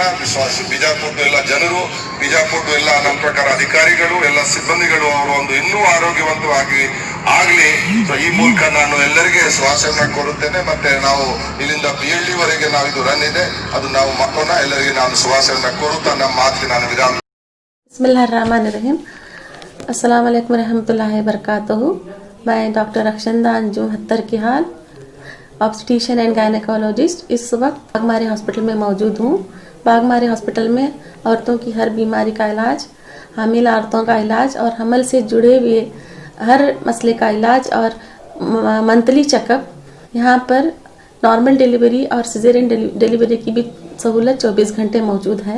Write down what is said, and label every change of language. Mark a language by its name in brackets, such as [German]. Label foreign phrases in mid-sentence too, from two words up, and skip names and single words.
[Kannada] ಬಿಜಾಪುರದ ಎಲ್ಲ ಜನರು, ಬಿಜಾಪುರದ ಎಲ್ಲ ನಮ್ಮ ಪ್ರಕಾರ ಅಧಿಕಾರಿಗಳು, ಎಲ್ಲ ಸಿಬ್ಬಂದಿಗಳು ಅವರು ಒಂದು ಇನ್ನೂ ಆರೋಗ್ಯವಂತವಾಗಿ ಆಗ್ಲಿ, ಈ ಮೂಲಕ ನಾನು ಎಲ್ಲರಿಗೆ ಶ್ವಾಸವನ್ನ ಕೊಡುತ್ತೇನೆ। ಮತ್ತೆ ನಾವು ಇಲ್ಲಿಂದ BLD ವರೆಗೆ ನಾವು ಇದು ರನ್ ಇದೆ, ಅದು ನಾವು ಮಾಡೋಣ। ಎಲ್ಲರಿಗೆ ನಾನು ಶ್ವಾಸವನ್ನ ಕೊಡುತ್ತಾ ನಮ್ಮ ಮಾತಿಗೆ ನಾನು ವಿರಾಮ। [Arabic] بسم الله الرحمن الرحيم۔ السلام علیکم ورحمة الله وبرکاته. [Urdu] میں ڈاکٹر رخشندہ انجم ہتر کی ہال, [English] obstetrician and gynecologist, [Urdu] اس وقت باگماری ہاسپٹل میں موجود ہوں. باگماری ہاسپٹل میں عورتوں کی ہر بیماری کا علاج، حامل عورتوں کا علاج اور حمل سے جڑے ہوئے ہر مسئلے کا علاج اور [English] monthly checkup, [Urdu] یہاں پر [English] normal delivery [Urdu] اور [English] cesarean delivery [Urdu] کی بھی سہولت 24 گھنٹے موجود ہے.